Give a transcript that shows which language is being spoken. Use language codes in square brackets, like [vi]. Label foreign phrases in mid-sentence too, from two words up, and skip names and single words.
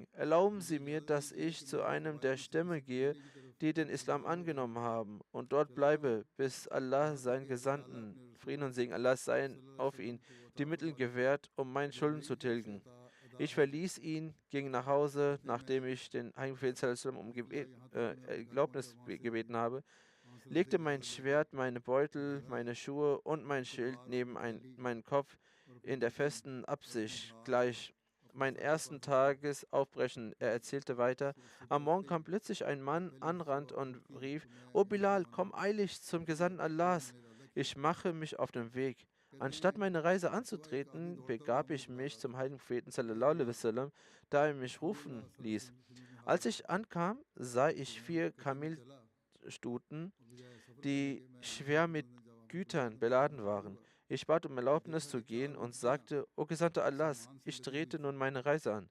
[de] Erlauben Sie mir, dass ich zu einem der Stämme gehe, die den Islam angenommen haben, und dort bleibe, bis Allah seinen Gesandten, Frieden und Segen Allah seien auf ihn, die Mittel gewährt, um meine Schulden zu tilgen. Ich verließ ihn, ging nach Hause, nachdem ich den Heiligen Prophet [ar] صلى الله عليه وسلم [de] um Erlaubnis gebeten habe, legte mein Schwert, meine Beutel, meine Schuhe und mein Schild neben meinen Kopf in der festen Absicht gleich meinen ersten Tages aufbrechen. Er erzählte weiter: Am Morgen kam plötzlich ein Mann anrannt und rief: O Bilal, komm eilig zum Gesandten Allahs. Ich mache mich auf den Weg. Anstatt meine Reise anzutreten, begab ich mich zum heiligen Propheten [ar] صلى الله عليه وسلم, [de] da er mich rufen ließ. Als ich ankam, sah ich 4 Kamelstuten, die schwer mit Gütern beladen waren. Ich bat um Erlaubnis zu gehen und sagte: O Gesandter Allahs, ich trete nun meine Reise an.